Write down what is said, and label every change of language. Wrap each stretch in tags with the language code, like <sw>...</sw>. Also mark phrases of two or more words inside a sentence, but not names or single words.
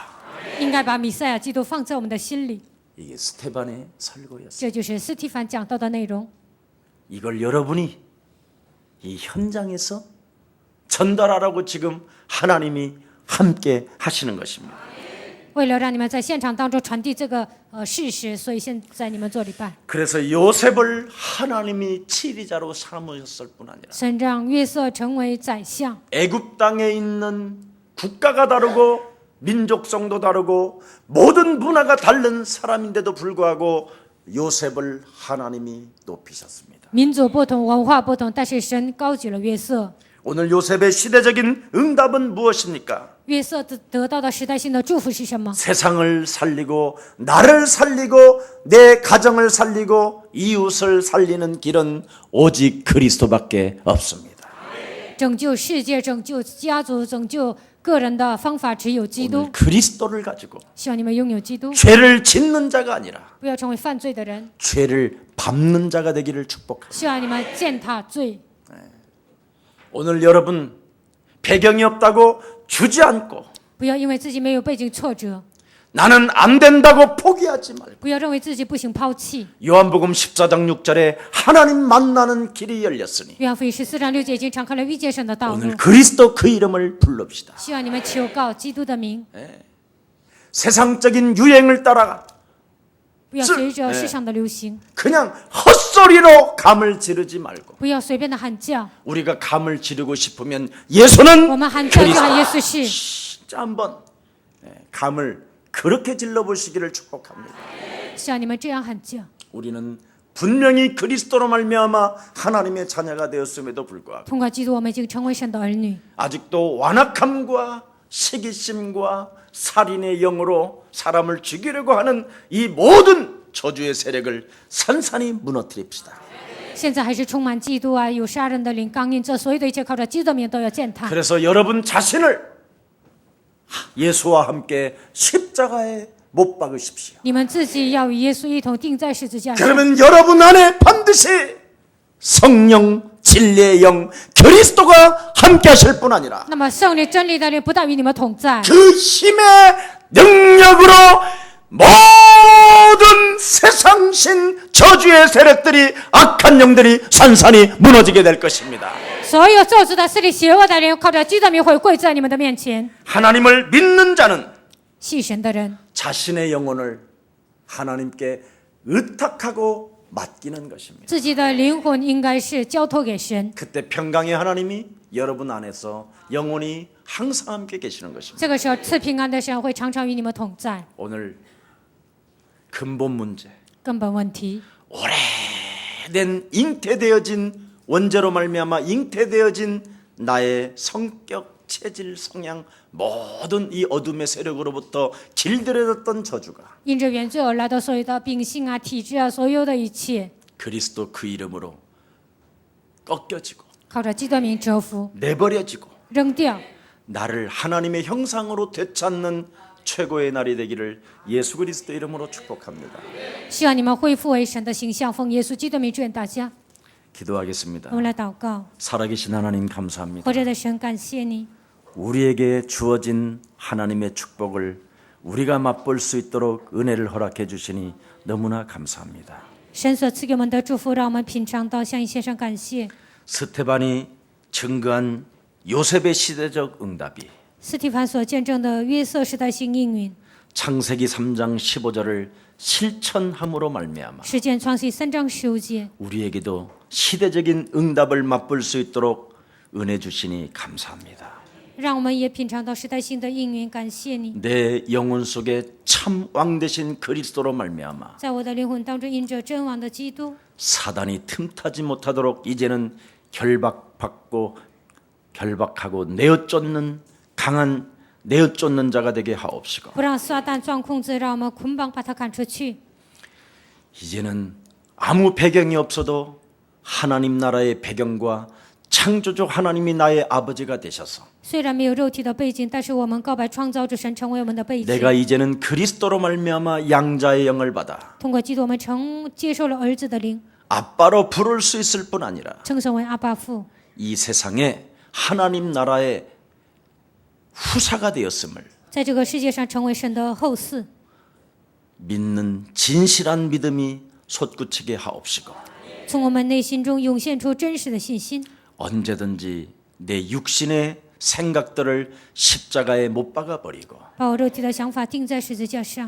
<zh>应该把弥赛亚基督放在我们的心里，</zh> <ko>이게 스테반의 설교였어요.</ko> <zh>这就是斯蒂凡讲到的内容。</zh> <ko>이걸 여러분이 이 현장에서 전달하라고 지금 하나님이 함께 하시는 것입니다.</ko> <zh>为了让你们在现场当中传递这个事实，所以现在你们做礼拜。</zh> <ko>그래서 요셉을 하나님이 치리자로 삼으셨을 뿐 아니라</ko> <zh>神让约瑟成为宰相，</zh> <ko>애굽 땅에 있는 국가가 다르고 민족성도 다르고 모든 문화가 다른 사람인데도 불구하고 요셉을 하나님이 높이셨습니다.</ko> <zh>民族不同，文化不同，但是神高举了约瑟。</zh> <ko>오늘 요셉의 시대적인 응답은 무엇입니까?</ko> <zh>约瑟得到的时代性的祝福是什么？</zh> <ko>세상을 살리고 나를 살리고 내 가정을 살리고 이웃을 살리는 길은 오직 그리스도밖에 없습니다.</ko> <zh>拯救世界、拯救家族、拯救个人的方法只有基督</zh> <ko>오늘 。 그리스도를 가지고</ko> <zh>希望你们拥有基督，</zh> <ko>죄를 짓는 자가 아니라</ko> <zh>不要成为犯罪的人。</zh> <ko>죄를 밟는 자가 되기를 축복합니다.</ko> <zh>希望你们践踏罪。</zh> <ko>오늘 여러분 배경이 없다고 주지 않고</ko> <zh>不要因为自己没有背景挫折，</zh> <ko>나는 안 된다고 포기하지 말고</ko> <zh>不要认为自己不行抛弃。</zh> <ko>요한복음 14장 6절에 하나님 만나는 길이 열렸으니</ko> <zh>约翰福音14章6节已经敞开了遇见神的道路</zh> <ko>오늘 。 그리스도 그 이름을 부릅시다.</ko> <zh>希望你们求告基督的名，</zh> <ko>세상적인 유행을 따라가</ko> <zh>不要随着世上的流行，</zh> <ko>그냥 헛소리로 감을 지르지 말고</ko> <zh>不要随便的喊叫。</zh> <ko>우리가 감을 지르고 싶으면 예수는</ko> <zh>我们喊叫就</zh> <ko>그리스도.</ko> <zh>喊耶稣是。</zh> <ko>진짜 한번 감을 그렇게 질러보시기를 축복합니다.</ko> <zh>希望你们这样喊叫。</zh> <ko>우리는 분명히 그리스도로 말미암아 하나님의 자녀가 되었음에도 불구하고</ko> <zh>通过基督，我们已经成为神的儿女，</zh> <ko>아직도 완악함과 시기심과 살인의 영으로 사람을 죽이려고 하는 이 모든 저주의 세력을 산산히 무너뜨립시다.</ko> <zh>现在还是充满嫉妒啊，有杀人的灵，刚硬，这所有的一切靠着基督的名都要践踏。</zh> <ko>그래서 여러분 자신을 예수와 함께 십자가에 못 박으십시오.</ko> <zh>你们自己要与耶稣一同钉在十字架上，</zh> <ko>그러면 여러분 안에 반드시 성령, 진리의 영, 그리스도가 함께 하실 뿐 아니라</ko> <zh>那么圣灵真理的灵不但与你们同在，</zh> <ko>그 힘의 능력으로 모든 세상신 저주의 세력들이 악한 영들이 산산이 무너지게 될 것입니다.</ko> <zh>所有咒诅的势力、邪恶的人，靠着基督的名会跪在你们的面前。</zh> <ko>하나님을 믿는 자는</ko> <zh>信神的人，</zh> <ko>자신의 영혼을 하나님께 의탁하고 맡기는 것입니다.</ko> <zh>自己的灵魂应该是交托给神。</zh> <ko>그때 평강의 하나님이 여러분 안에서 영원히 항상 함께 계시는 것입니다.</ko> <zh>这个时候，赐平安的神会常常与你们同在。</zh> <ko>오늘 근본 문제,</ko> <zh>根本问题，</zh> <ko>오래된 잉태되어진 원죄로 말미암아 잉태되어진 나의 성격, 체질, 성향 모든 이 어둠의 세력으로부터 길들여졌던 저주가</ko> <zh>因着原罪而来的所有的秉性啊、体质啊，所有的一切，</zh> <ko>그리스도 그 이름으로 꺾여지고</ko> <zh>靠着基督的名折服、</zh> <ko>내버려지고</ko> <zh>扔掉，</zh> <ko>나를 하나님의 형상으로 되찾는 최고의 날이 되기를 예수 그리스도 이름으로 축복합니다.</ko> <zh>希望你们恢复为神的形象，奉耶稣基督的名祝愿大家。</zh> <ko>기도하겠습니다.</ko> <zh>我们来祷告，</zh> <ko>살아계신 하나님 감사합니다.</ko> <zh>活着的神，感谢你，</zh> <ko>우리에게 주어진 하나님의 축복을 우리가 맛볼 수 있도록 은혜를 허락해 주시니 너무나 감사합니다.</ko> <zh>神所赐给我们的祝福，让我们品尝到，向你献上感谢。</zh> <ko>스테반이 증거한 요셉의 시대적 응답이</ko> <zh>斯提凡所见证的约瑟时代性应允，</zh> <ko>창세기 3장 15절을 실천함으로 말미암아</ko> <zh>实践创世3章15节，</zh> <ko>우리에게도 시대적인 응답을 맛볼 수 있도록 은혜 주시니 감사합니다.</ko> <zh>让我们也品尝到时代性的应允，感谢你。</zh> <ko>내 영혼 속에 참 왕 되신 그리스도로 말미암아</ko> <zh>在我的灵魂当中，因着真王的基督，</zh> <ko>사단이 틈타지 못하도록 이제는 결박하고 내어쫓는 강한 내어쫓는 자가 되게 하옵시고</ko> <zh>不让撒旦钻空子，让我们捆绑把他赶出去。</zh> <ko>이제는 아무 배경이 없어도 하나님 나라의 배경과 창조주 하나님이 나의 아버지가 되셔서</ko> <zh>虽然没有肉体的背景，但是我们告白创造主神成为我们的背景。</zh> <ko>내가 이제는 그리스도로 말미암아 양자의 영을 받아</ko> <zh>通过基督，我们接受了儿子的灵，</zh> <ko>아빠로 부를 수 있을 뿐 아니라</ko> <zh>称神为阿爸父，</zh> <ko>이 세상에 하나님 나라의 후사가 되었음을</ko> <zh>在这个世界上成为神的后嗣。</zh> <ko>믿는 진실한 믿음이 솟구치게 하옵시고</ko> <zh>从我们内心中涌现出真实的信心，</zh> <ko>언제든지 내 육신의 생각들을 십자가에 못 박아 버리고</ko> <zh>把我肉体的想法钉在十字架上，</zh>